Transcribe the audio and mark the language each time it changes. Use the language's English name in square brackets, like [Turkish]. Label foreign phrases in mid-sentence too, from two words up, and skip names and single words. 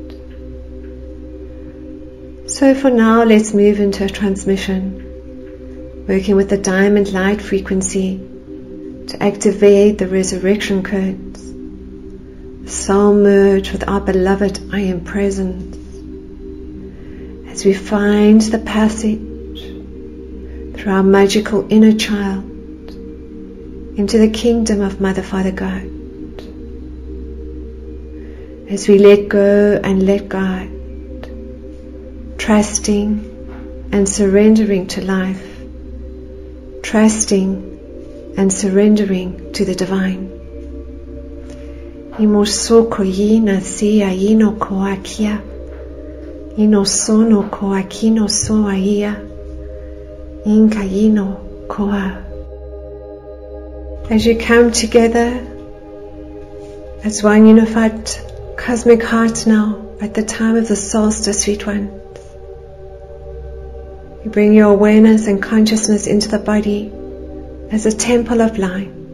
[English] So for now, let's move into a transmission, working with the diamond light frequency to activate the resurrection codes, the soul merge with our beloved I Am Present, as we find the passage through our magical inner child into the kingdom of Mother, Father, God. As we let go and let God, trusting and surrendering to life, trusting and surrendering to the divine. Imosoko yina siya ino koakia, ino sono koakino soaia, inka ino koa. As you come together as one unified cosmic heart now at the time of the solstice, sweet ones, you bring your awareness and consciousness into the body as a temple of light.